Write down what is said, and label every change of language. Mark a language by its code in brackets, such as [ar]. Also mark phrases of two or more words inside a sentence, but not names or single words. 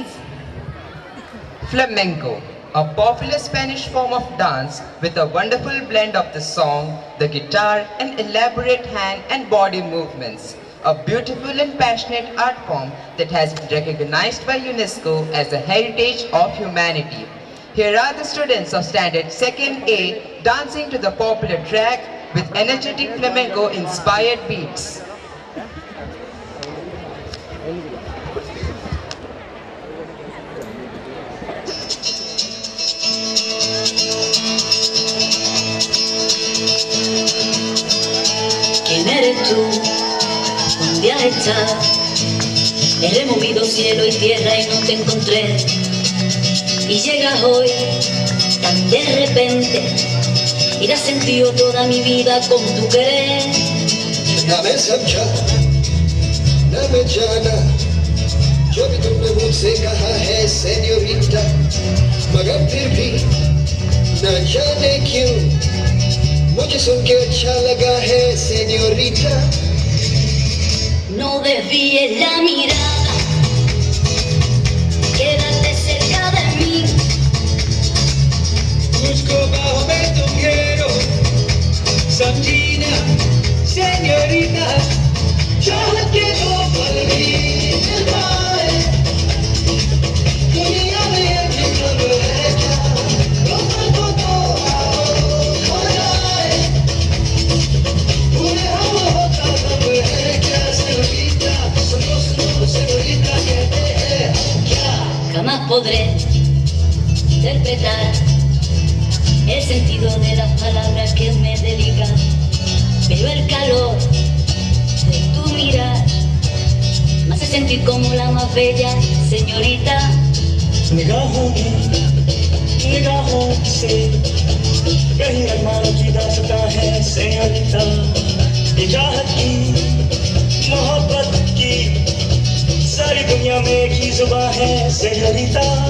[en] Flamenco, a popular Spanish form of dance with a wonderful blend of the song, the guitar, and elaborate hand and body movements. A beautiful and passionate art form that has been recognized by UNESCO as a heritage of humanity. Here are the students of Standard 2nd A dancing to the popular track with energetic flamenco-inspired beats. [es] ¿Quién eres tú? ¿Dónde has estado? He removido cielo y tierra y no te encontré. Y llegas hoy tan de repente y la has sentido toda mi vida con tu querer. [hi] ना मैं समझा ना मैं जाना जो भी तुमने मुझसे कहा है सेन्योरिटा, मगर फिर भी न जाने क्यों मुझे सुन के अच्छा लगा है सेन्योरिटा. [es] No desvíes la mirada, quédate cerca de mí. [hi] मुझको बाहों में तुम घेरो समझीना सेन्योरिटा. चाहत के दो पल भी मिल पाए दुनिया में अभी कब है क्या, रोको तो आओ हो जाए पूरे हम होता कब है क्या. सेन्योरिटा सुनो सुनो सेन्योरिटा कहते हैं हम क्या. [es] Jamás podré interpretar el sentido de las palabras que me dedican, pero el calor de tu mirar me hace sentir como la más bella señorita. [hi] निगाहों से कहीं अरमानों की दास्तां है सेन्योरिटा. ये चाहत की मोहब्बत की सारी दुनिया में एक ही जुबान है सेन्योरिटा.